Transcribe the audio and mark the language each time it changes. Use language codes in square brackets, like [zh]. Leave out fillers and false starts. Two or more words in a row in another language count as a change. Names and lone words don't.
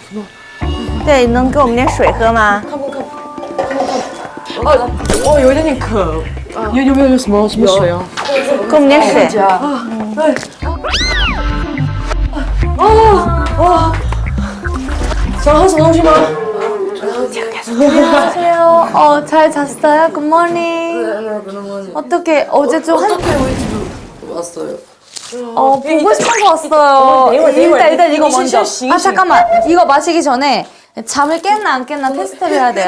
[zh] 对，能给我们点水喝吗？我有一点点渴，有没有什么水啊？给我们点水。对。想喝什么东西吗？ [ko] 안녕하세요. 잘 잤어요? 굿모닝. 어떻게 어제 좀 왔어요. 보고 싶어서 왔어요. 일단 이거 먼저. 아 잠깐만. 이거 마시기 전에 잠을 깼나 안 깼나 테스트를 해야 돼요.